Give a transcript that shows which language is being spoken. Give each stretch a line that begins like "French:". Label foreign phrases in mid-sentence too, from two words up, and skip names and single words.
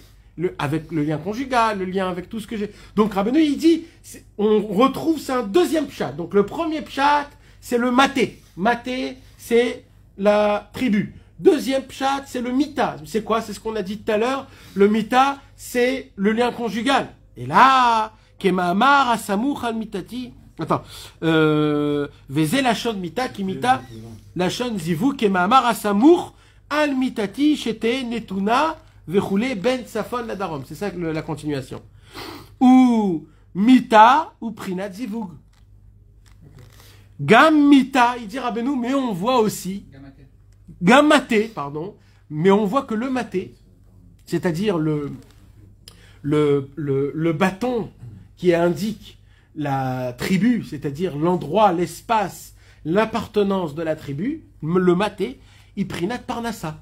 French: Avec le lien conjugal, le lien avec tout ce que j'ai. Donc Rabbeinu, il dit, on retrouve, c'est un deuxième pshat. Donc le premier pshat, c'est le maté. Maté, c'est la tribu. Deuxième pshat, c'est le mita. C'est quoi? C'est ce qu'on a dit tout à l'heure. Le mita, c'est le lien conjugal. Et là,
Hebrew: כמאמר הסמוך על מיטתי. Attends. וזה לשון מיטה כי מיטה לשון זיווג כמאמר הסמוך על מיטתי שתהא נתונה וכולי בין צפון לדרום.
French: C'est ça la continuation.
Hebrew: או מיטה או פרנסת זיווג. גם מיטה,
French: il dit Rabbeinu, mais on voit aussi
Hebrew: גם מטה,
French: pardon, mais on voit que le maté, c'est-à-dire le bâton qui indique la tribu, c'est-à-dire l'endroit, l'espace, l'appartenance de la tribu, le maté,
Hebrew: ופרנסת פרנסה.